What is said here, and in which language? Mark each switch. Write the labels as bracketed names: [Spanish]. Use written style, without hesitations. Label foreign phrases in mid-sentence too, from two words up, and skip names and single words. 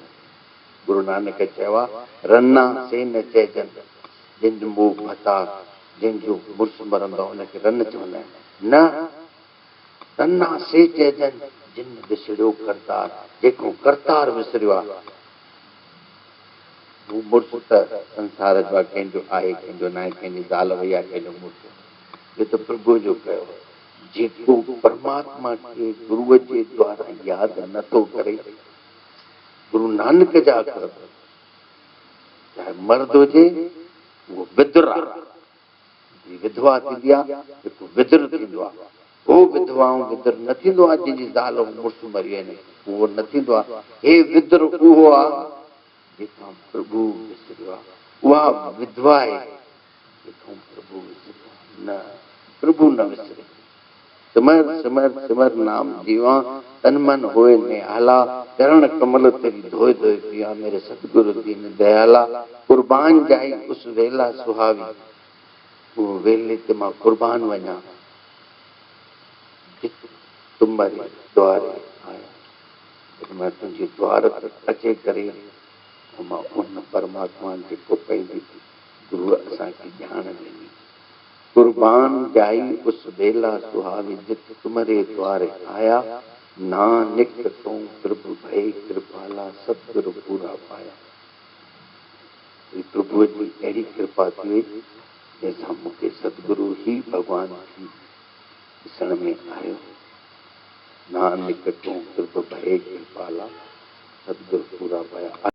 [Sindhi] गुरु नानक चयो आहे, रना से न चइजनि, जंहिंजो मोह भता, जंहिंजो मुड़ुसु मरंदो आहे उनखे रन चवंदा आहिनि। न तन्ना से चइजनि जिन विसरियो करतार, जेको करतार विसरियो आहे वो मुड़ुस त संसार जो कंहिंजो आहे, कंहिंजो न आहे, कंहिंजी ज़ाल वई आहे, कंहिंजो मुड़ुस। ये तो प्रभु जो कयो। जेको परमात्मा खे गुरुअ जे द्वारा यादि नथो करे, गुरु नानक जा अखर चाहे मर्द हुजे वो विदुर आहे, विधवा थींदी आहे जेको विदुर थींदो आहे, वो विधवाऊं विदुर न थींदो आहे जंहिंजी ज़ाल मुड़ुस मरी आहिनि, उहो न थींदो आहे। हे विदुर उहो आहे जेका प्रभु विसरियो आहे, उहा विधवा आहे जेका प्रभु विसरियो आहे। न प्रभु न विसरे। [Punjabi] ਸਿਮਰ ਸਿਮਰ ਸਿਮਰ ਨਾਮ ਜੀਵਾ, ਤਨ ਮਨ ਹੋਏ ਨਿਹਾਲਾ, ਚਰਣ ਕਮਲ ਤੇਰੀ ਧੋਏ ਧੋਏ ਪੀਆ, ਮੇਰੇ ਸਤਿਗੁਰ ਦੀਨ ਦਇਆਲਾ। ਕੁਰਬਾਨ ਜਾਈ ਉਸ ਵੇਲਾ ਸੁਹਾਵੀ, [Sindhi] वो वेले ते मां कुर्बान वञा, [Punjabi] ਤੁਮ੍ਹਾਰੇ ਦੁਆਰੇ ਆਇਆ। [Hindi] मैं तुझे द्वार तक [Sindhi] अचे करे मां उन परमात्मा जेको पंहिंजी गुरु असांखे ॼाण ॾिनी। [Punjabi] ਕੁਰਬਾਨ ਜਾਈ ਉਸ ਵੇਲਾ ਸੁਹਾਵੀ, ਜਿਤ ਤੁਮ੍ਹਾਰੇ ਦੁਆਰੇ ਆਇਆ, ਨਾਨਕ ਤੋ ਪ੍ਰਭ ਭਏ ਕ੍ਰਿਪਾਲਾ, ਸਤਿਗੁਰ ਪੂਰਾ ਪਾਇਆ। [Sindhi] प्रभु जी अहिड़ी कृपा थी वई जंहिंसां मूंखे सतगुरु ही भगवान थी ॾिसण में आयो। [Punjabi] ਨਾਨਕ ਤੋ ਪ੍ਰਭ ਭਏ ਕ੍ਰਿਪਾਲਾ, ਸਤਿਗੁਰ ਪੂਰਾ ਪਾਇਆ।